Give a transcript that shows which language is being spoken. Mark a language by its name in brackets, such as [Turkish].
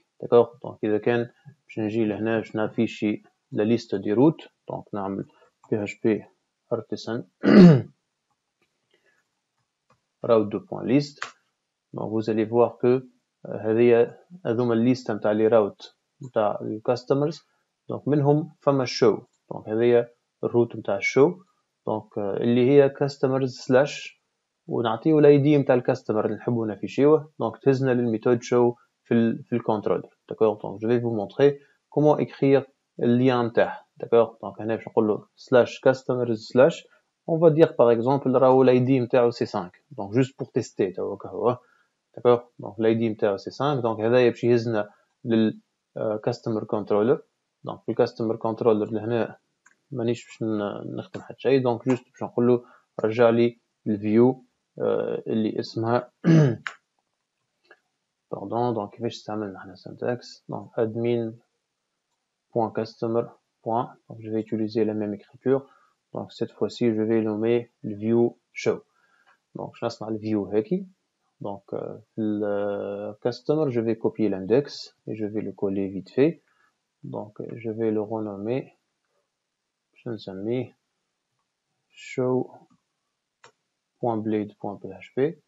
[Arabic] d'accord, donc إذا كان باش نجي لهنا باش نافيشي [French] la liste des routes. [Arabic] donc نعمل php artisan route2.list. donc [French] vous allez voir que [Arabic] هذوما الليست نتاع لي راوت نتاع الكاستمرز. donc منهم فما show. donc هذه الروت نتاع show. donc اللي هي [English] customers slash [Arabic] ونعطيه الاي دي نتاع الكاستمر اللي نحبوا نافيشيوه. donc تهزنا للميثود show في الكنترول. [French] d'accord, donc je vais vous montrer comment écrire le lien [Arabic] نتاعها. d'accord, donc هنا باش نقول له slash customers slash [French] on va dire par exemple [Arabic] راهو الاي دي نتاعو سي 5. [French] donc juste pour tester [Arabic] تو هكا. d'accord, donc الاي دي نتاعو سي 5. donc هذايا باش يهزنا لل customer controller. donc في الكاستمر كنترولر لهنا مانيش باش نخدم حتى شيء. donc juste باش نقول له رجع لي الفيو اللي اسمها pardon. donc كيفاش استعملنا احنا syntaxe. donc admin.customer. [French] donc je vais utiliser la même écriture. donc cette fois-ci je vais nommer le view show. donc je [Arabic] نصنع [French] le view [Arabic] هيك. [French] donc le customer je vais copier l'index et je vais le coller vite fait. donc je vais le renommer, je [Arabic] نسميه [French] show.blade.php.